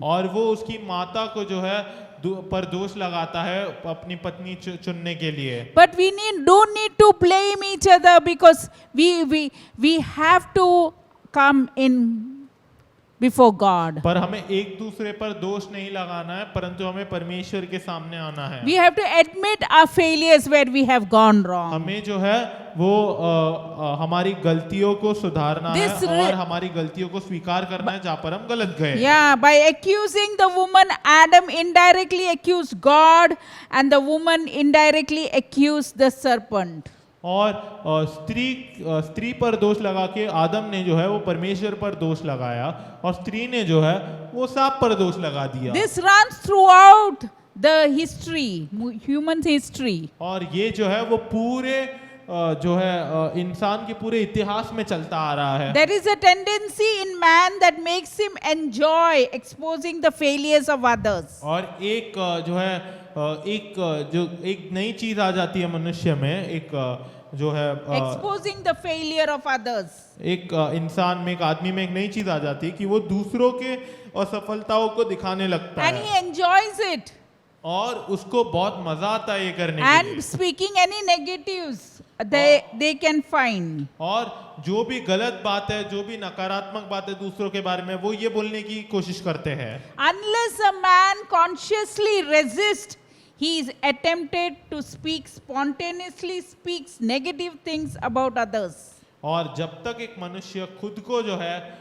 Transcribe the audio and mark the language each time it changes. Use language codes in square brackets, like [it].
[hi] और वो उसकी माता को जो है पर दोष लगाता है अपनी पत्नी चुनने के लिए। [en] But we don't need to blame each other, because we have to come in before God. [hi] पर हमें एक दूसरे पर दोष नहीं लगाना है, परंतु हमें परमेश्वर के सामने आना है। [en] We have to admit our failures where we have gone wrong. [hi] हमें जो है वो हमारी गलतियों को सुधारना है और हमारी गलतियों को स्वीकार करना है जहाँ पर हम गलत गए। [en] Yeah, by accusing the woman, Adam indirectly accused God, and the woman indirectly accused the serpent. [hi] और स्त्री पर दोष लगा के आदम ने जो है वो परमेश्वर पर दोष लगाया और स्त्री ने जो है वो सांप पर दोष लगा दिया। [en] This runs throughout the history, human history. [hi] और ये जो है वो पूरे जो है इंसान के पूरे इतिहास में चलता आ रहा है। [en] There is a tendency in man that makes him enjoy exposing the failures of others. [hi] और एक जो है एक नई चीज आ जाती है मनुष्य में, एक जो है [en] exposing the failure of others. [hi] एक इंसान में, एक आदमी में एक नई चीज आ जाती है कि वो दूसरों के असफलताओं को दिखाने लगता [en] And [hi] है [en] he enjoys it. [hi] और उसको बहुत मजा आता है ये करने के लिए। [en] And speaking any negatives they can find. [hi] और जो भी गलत बात है, जो भी नकारात्मक बात है दूसरों के बारे में, वो ये बोलने की कोशिश करते हैं। [en] Unless a man consciously resists, he is attempted to spontaneously speaks negative things about others. [hi] और जब तक एक मनुष्य खुद को जो है